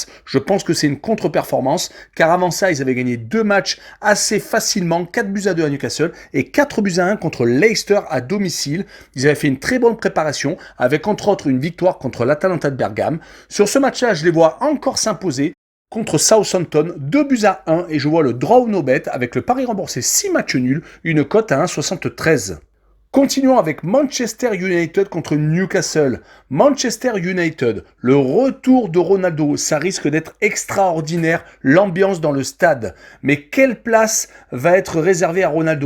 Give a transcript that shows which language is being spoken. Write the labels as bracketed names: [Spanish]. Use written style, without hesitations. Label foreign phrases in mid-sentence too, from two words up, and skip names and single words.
[French] Je pense que c'est une contre-performance, car avant ça, ils avaient gagné 2 matchs assez facilement, 4-2 à Newcastle et 4-1 contre Leicester à domicile. Ils avaient fait une très bonne préparation, avec entre autres une victoire contre l'Atalanta de Bergame. Sur ce match-là, je les vois encore s'imposer contre Southampton, 2-1 et je vois le [English] draw no bet [French] avec le pari remboursé 6 matchs nuls, une cote à 1,73. Continuons avec Manchester United contre Newcastle. Manchester United, le retour de Ronaldo, ça risque d'être extraordinaire, l'ambiance dans le stade. Mais quelle place va être réservée à Ronaldo?